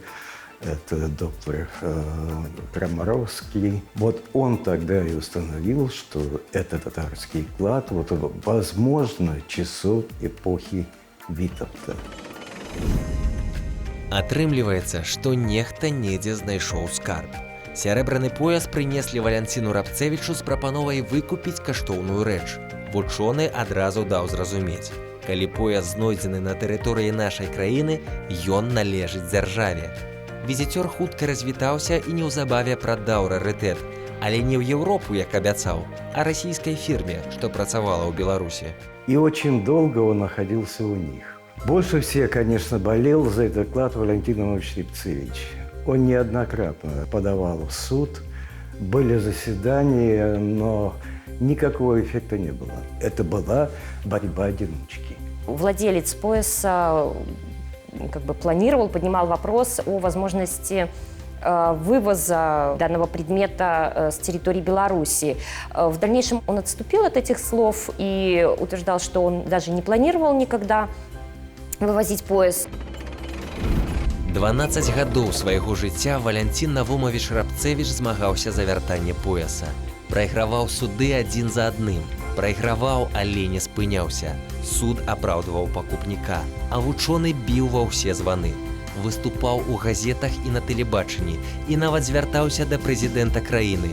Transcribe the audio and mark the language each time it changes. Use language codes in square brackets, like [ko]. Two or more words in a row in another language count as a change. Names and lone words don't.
[ru] Это доктор Крамаровский. Вот он тогда и установил, что это татарский клад, вот, возможно, часов эпохи Витовта. [be] Атрымліваецца, што нехта недзе знайшоў скарб. Сярэбраны пояс прынеслі Валянціну Рабцевічу з прапановай выкупіць каштоўную рэч. Вучоны адразу даў зразумець. Калі пояс знойдзены на тэрыторыі нашай краіны, ён належыць дзяржаве. Візіцёр хутка развітаўся і неўзабаве прадаў рарытэт, але не ў Еўропу, як абяцаў, а расійскай фірме, што працавала ў Беларусі. [ru] И очень долго он находился у них. Больше всех, конечно, болел за этот клад Валентин Иванович Рябцевич. Он неоднократно подавал в суд, были заседания, но никакого эффекта не было. Это была борьба одиночки. Владелец пояса планировал, поднимал вопрос о возможности вывоза данного предмета с территории Беларуси. В дальнейшем он отступил от этих слов и утверждал, что он даже не планировал никогда вывозить пояс. [be] 12 гадоў свайго жыцця Валянцін Навумавіч Рабцевіч змагаўся за вяртанне пояса. Прайграваў суды адзін за адным. Прайграваў, але не спыняўся. Суд апраўдваў пакупніка, а вучоны біў ва ўсе званы. Выступаў у газетах і на тэлебачанні і нават звяртаўся да прэзідэнта краіны.